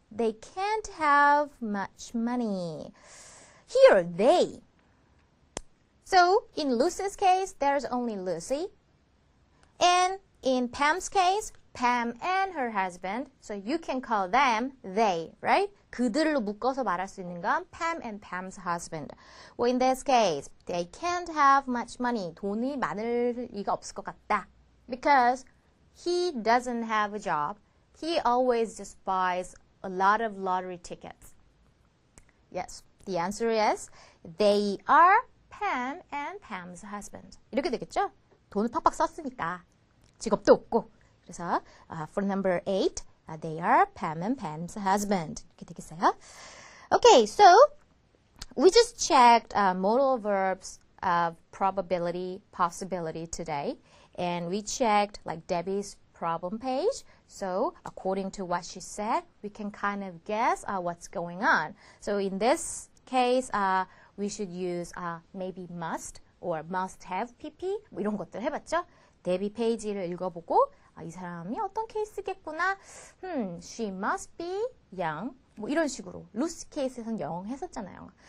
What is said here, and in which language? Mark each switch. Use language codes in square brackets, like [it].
[en] They can't have much money. Here, they. So, in Lucy's case, there's only Lucy. And in Pam's case, Pam and her husband. So you can call them they, right? [ko] 그들로 묶어서 말할 수 있는 건 [en] Pam and Pam's husband. Well, in this case, they can't have much money. [ko] 돈이 많을 리가 없을 것 같다. [en] Because he doesn't have a job. He always just buys a lot of lottery tickets. Yes, the answer is they are Pam and Pam's husband. [ko] 이렇게 되겠죠? 돈을 팍팍 썼으니까 직업도 없고. [en] 그래서 for number 8, they are Pam and Pam's husband. [ko] 이렇게 되겠어요? [en] Okay, so we just checked modal verbs of probability, possibility today, and we checked Debbie's problem page. So according to what she said, we can kind of guess what's going on. So in this case, we should use maybe must or must have PP [ko] 뭐 이런 것들 해봤죠? 데뷔 페이지를 읽어보고 이 사람이 어떤 케이스겠구나. [en] She must be young. [ko] 뭐 이런 식으로 루시 케이스에서는 영 했었잖아요.